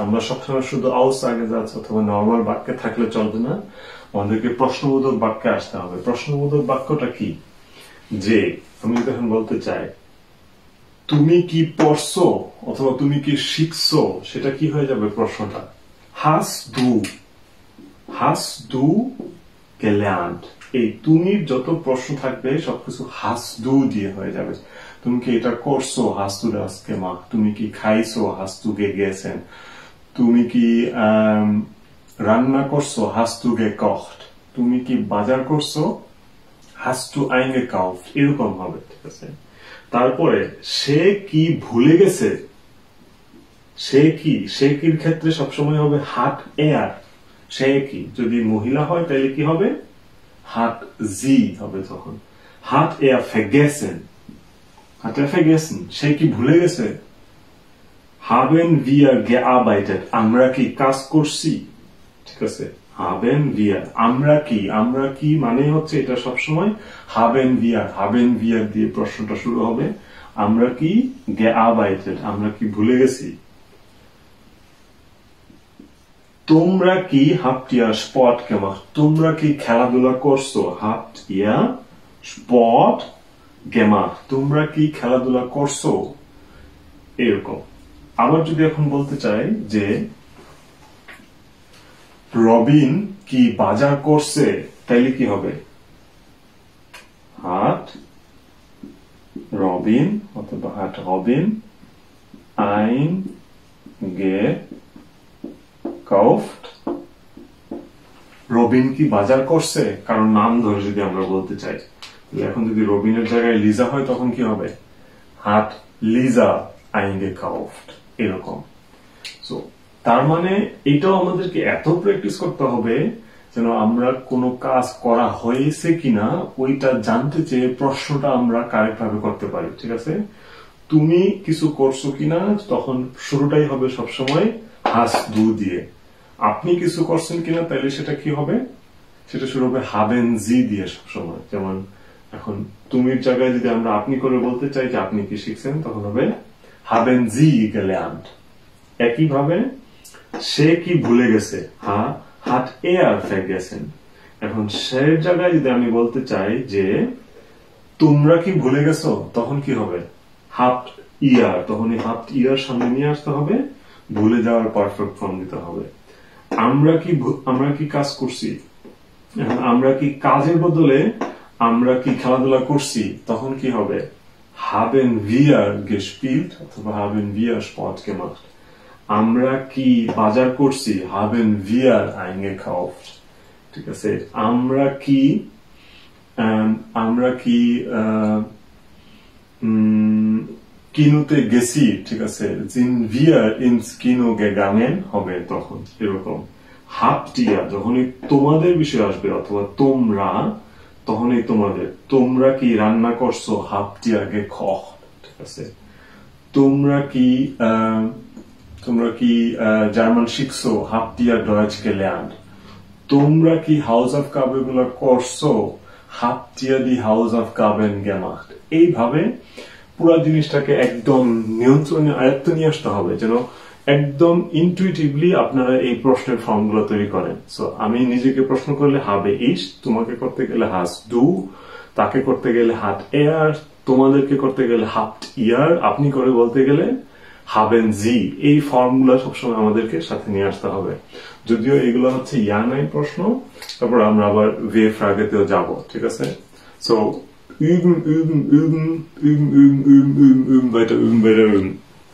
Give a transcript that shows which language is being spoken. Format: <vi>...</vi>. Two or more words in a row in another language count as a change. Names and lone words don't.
<bn>আমরা সবসময় শুধু Aussagesatz অথবা নরমাল বাক্যে থাকলে চলবে না, আমাদেরকে প্রশ্নবোধক বাক্যে আসতে হবে। প্রশ্নবোধক বাক্যটা কি? যে আমি যখন বলতে চাই তুমি কি পড়ছো অথবা তুমি কি শিখছো, সেটা কি হয়ে যাবে প্রশ্নটা?</bn> <de>Hast du gelernt?</de> <bn>এই তুমি যত প্রশ্ন থাকবে সবকিছু</bn> <de>hast du</de> <bn>দিয়ে হয়ে যাবে। তুমি কি এটা করছো?</bn> <de>Hast du das gemacht?</de> <bn>তুমি কি খাইছো?</bn> <de>Hast du gegessen?</de> <bn>তুমি কি রান্না করছো?</bn> <de>Hast du gekocht?</de> <bn>তুমি কি বাজার করছো?</bn> <de>Hast du eingekauft?</de> <bn>এরকম হবে, ঠিক আছে? তারপরে সে কি ভুলে গেছে? সে কির ক্ষেত্রে সবসময় হবে</bn> <de>hat er।</de> <bn>সে কি যদি মহিলা হয় তাহলে কি হবে?</bn> <de>hat sie</de> <bn>হবে তখন।</bn> <de>hat er vergessen? hat er vergessen?</de> <bn>সে কি ভুলে গেছে?</bn> <de>haben wir gearbeitet?</de> <bn>আমরা কি কাজ করছি? ঠিক আছে,</bn> <de>haben wir।</de> <bn>আমরা কি মানে হচ্ছে এটা সবসময়</bn> <de>haben wir</de> <bn>দিয়ে প্রশ্নটা শুরু হবে। আমরা কি gearbeitet? আমরা কি ভুলে গেছি? তোমরা কি</bn> <de>habt ihr Sport gemacht?</de> <bn>তোমরা কি খেলাধুলা করছো?</bn> <de>habt ihr Sport gemacht?</de> <bn>তোমরা কি খেলাধুলা করছো? এরকম। আবার যদি এখন বলতে চাই যে রবিন কি বাজার করছে, তাইলে কি হবে?</bn> <de>hat Robin অথবা hat Robin eingekauft?</de> <bn>রবিন কি বাজার করছে? কারণ নাম ধরে যদি আমরা বলতে চাই, এখন যদি রবিনের জায়গায় লিজা হয় তখন কি হবে?</bn> <de>hat Lisa eingekauft,</de> <bn>এরকম। সো তার মানে এটাও আমাদেরকে এত প্র্যাকটিস করতে হবে যেন আমরা কোনো কাজ করা হয়েছে কিনা ওইটা জানতে চেয়ে প্রশ্নটা আমরা কারেক্ট ভাবে করতে পারি, ঠিক আছে? তুমি কিছু করছো কিনা তখন শুরুটাই হবে সবসময়</bn> <de>hast du</de> <bn>দিয়ে। আপনি কিছু করছেন কিনা তাহলে সেটা কি হবে? সেটা শুরু হবে</bn> <de>haben sie</de> <bn>দিয়ে সবসময়। যেমন এখন তুমির জায়গায় যদি আমরা আপনি করে বলতে চাই যে আপনি কি শিখছেন, তখন হবে</bn> <de>haben sie gelernt।</de> <bn>একইভাবে সে কি ভুলে গেছে?</bn> <de>hat er vergessen।</de> <bn>এখন সে জায়গায় যদি আমি বলতে চাই যে তোমরা কি ভুলে গেছো, তখন কি হবে?</bn> <de>habt ihr।</de> <bn>তখন এই</bn> <de>habt ihr</de> <bn>সামনে নিয়ে আসতে হবে, ভুলে যাওয়ার পারফেক্ট ফর্ম দিতে হবে। আমরা কি কাজ করছি? এখন আমরা কি কাজের বদলে আমরা কি খেলাধুলা করছি, তখন কি হবে?</bn> <de>haben wir gespielt অথবা haben wir Sport gemacht।</de> <bn>আমরা কি বাজার করছি?</bn> <de>haben wir eingekauft,</de> <bn>ঠিক আছে? আমরা কি কিনোতে গেছি, ঠিক আছে?</bn> <de>sind wir ins Kino gegangen</de> <bn>হবে তখন এরকম।</bn> <de>habt ihr</de> <bn>যখনই তোমাদের বিষয় আসবে অথবা তোমরা, তখনই তোমাদের। তোমরা কি রান্না করছো?</bn> <de>habt ihr gekocht,</de> <bn>ঠিক আছে? তোমরা কি জার্মান শিখছো?</bn> <de>habt ihr Deutsch gelernt?</de> <bn>তোমরা কি Hausaufgaben গুলো করছো?</bn> <de>habt ihr die Hausaufgaben gemacht?</de> <bn>এইভাবে পুরো জিনিসটাকে একদম নিয়ন্ত্রণে আয়ত্তে নিয়ে আসতে হবে যেন একদম ইনটুইটিভলি আপনারা এই প্রশ্নের ফর্মগুলো তৈরি করেন। সো আমি নিজেকে প্রশ্ন করলে</bn> <de>habe ich,</de> <bn>তোমাকে করতে গেলে</bn> <de>hast du,</de> <bn>তাকে করতে গেলে</bn> <de>hat er,</de> <bn>তোমাদেরকে করতে গেলে</bn> <de>habt ihr,</de> <bn>আপনি করে বলতে গেলে</bn> <de>haben sie।</de> <bn>এই ফর্মুলা সবসময় আমাদেরকে সাথে নিয়ে আসতে হবে। যদিও এগুলো হচ্ছে</bn> <de>ja nein</de> <bn>প্রশ্ন, তারপর আমরা আবার</bn> <de>wir Frage</de> <bn>তেও যাব, ঠিক আছে?</bn> <de>সো üben, weiter üben.</de>